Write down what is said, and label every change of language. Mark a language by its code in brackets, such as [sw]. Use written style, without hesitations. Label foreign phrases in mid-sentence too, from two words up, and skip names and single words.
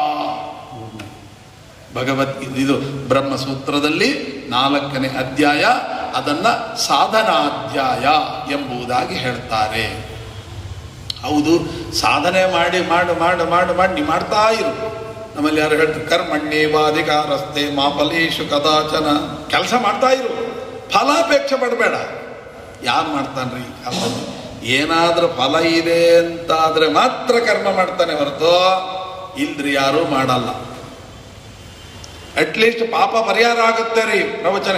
[kn] ಇದು ಬ್ರಹ್ಮಸೂತ್ರದಲ್ಲಿ 4ನೇ ಅಧ್ಯಾಯ. ಅದನ್ನ ಸಾಧನಾಧ್ಯಾಯ ಎಂಬುದಾಗಿ ಹೇಳ್ತಾರೆ. ಹೌದು, ಸಾಧನೆ ಮಾಡಿ ಮಾಡು ಮಾಡು ಮಾಡು ಮಾಡಿ ನೀವು ಮಾಡ್ತಾ ಇರು. ನಮ್ಮಲ್ಲಿ ಯಾರು ಹೇಳ್ತಾರೆ [sa] ಕರ್ಮಣ್ಯೇವಾಧಿಕಾರಸ್ತೆ ಮಾ ಫಲೇಷು ಕದಾಚನ. [kn] ಕೆಲಸ ಮಾಡ್ತಾ ಇರು, ಫಲಾಪೇಕ್ಷೆ ಪಡಬೇಡ. ಯಾರು ಮಾಡ್ತಾನ್ರಿ ಈ ಕಾಲದಲ್ಲಿ? ಏನಾದ್ರೂ ಫಲ ಇದೆ ಅಂತಾದ್ರೆ ಮಾತ್ರ ಕರ್ಮ ಮಾಡ್ತಾನೆ ಹೊರತು ಇಲ್ದ್ರಿ ಯಾರೂ ಮಾಡಲ್ಲ. ಅಟ್ಲೀಸ್ಟ್ ಪಾಪ ಪರಿಹಾರ ಆಗುತ್ತೆ ರೀ ಪ್ರವಚನ.